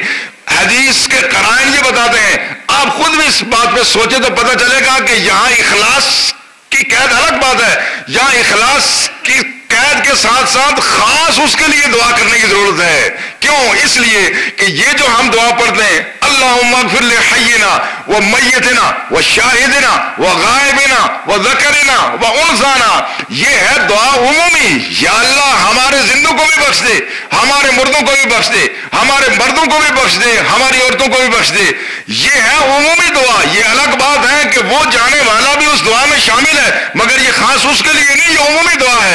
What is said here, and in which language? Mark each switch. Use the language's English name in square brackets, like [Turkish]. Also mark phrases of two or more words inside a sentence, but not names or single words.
[Urdu] حدیث کے قرائن یہ بتاتے ہیں، آپ خود بھی اس بات پہ سوچیں تو پتہ چلے گا کہ یہاں اخلاص کی قید الگ بات ہے، یہاں اخلاص کی قید کے ساتھ ساتھ خاص اس کے لیے دعا کرنے کی ضرورت ہے. کیوں؟ اس لیے کہ یہ جو ہم دعا پڑھتے ہیں [Arabic] اللہم اغفر لحینا و میتنا و شاہدنا و غائبنا و ذکرنا و انثانا، [Urdu] یہ ہے دعا عمومی. یا اللہ ہمارے زندوں کو بھی بخش دے، ہمارے مردوں کو بھی بخش دے، ہمارے مردوں کو بھی بخش دے، ہماری عورتوں کو بھی بخش دے. یہ ہے عمومی دعا. یہ الگ بات ہے کہ وہ جانے والا بھی اس دعا میں شامل ہے، مگر یہ خاص اس کے لیے نہیں، یہ عمومی دعا ہے.